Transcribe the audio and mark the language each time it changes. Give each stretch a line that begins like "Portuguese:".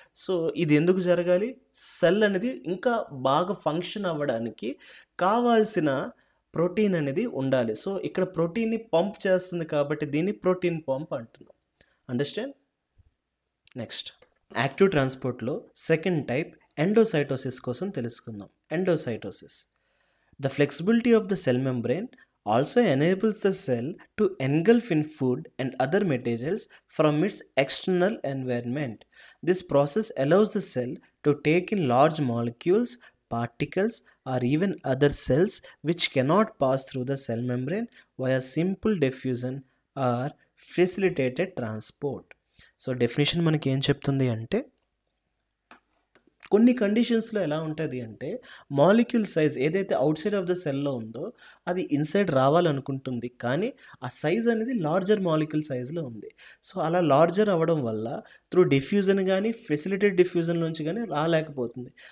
Telugu: So ఇది ఎందుకు జరగాలి? సెల్ అనేది ఇంకా బాగా ఫంక్షన్ అవ్వడానికి కావాల్సిన ప్రోటీన్ అనేది ఉండాలి. సో ఇక్కడ ప్రోటీన్ని పంప్ చేస్తుంది కాబట్టి దీన్ని ప్రోటీన్ పంప్ అంటున్నాం. Understand? Next, active ట్రాన్స్పోర్ట్లో second type endocytosis కోసం తెలుసుకుందాం.
English: Endocytosis, the flexibility of the cell membrane also enables the cell to engulf in food and other materials from its external environment. This process allows the cell to take in large molecules, particles, or even other cells which cannot pass through the cell membrane via simple diffusion or facilitated transport. So definition
Telugu: మనకి ఏం చెప్తుంది అంటే, కొన్ని కండిషన్స్లో ఎలా ఉంటుంది అంటే molecule size ఏదైతే అవుట్ సైడ్ ఆఫ్ ద సెల్లో ఉందో అది ఇన్సైడ్ రావాలనుకుంటుంది, కానీ ఆ సైజ్ అనేది లార్జర్ మాలిక్యూల్ సైజ్లో ఉంది. సో అలా లార్జర్ అవ్వడం వల్ల త్రూ డిఫ్యూజన్ కానీ ఫెసిలిటేట్ డిఫ్యూజన్ నుంచి కానీ రాలేకపోతుంది.